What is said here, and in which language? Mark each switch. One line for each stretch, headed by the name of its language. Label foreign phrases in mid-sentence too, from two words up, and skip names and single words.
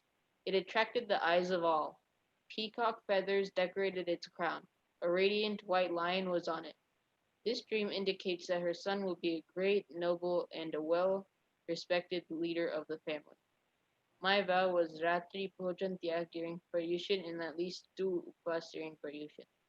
English: It attracted the eyes of all. Peacock feathers decorated its crown. A radiant white lion was on it. This dream indicates that her son will be a great, noble, and a well-respected leader of the family. My vow was
Hindi: Ratri Bhojan Tyag
English: during Paryushan and at least 2 upas during Paryushan.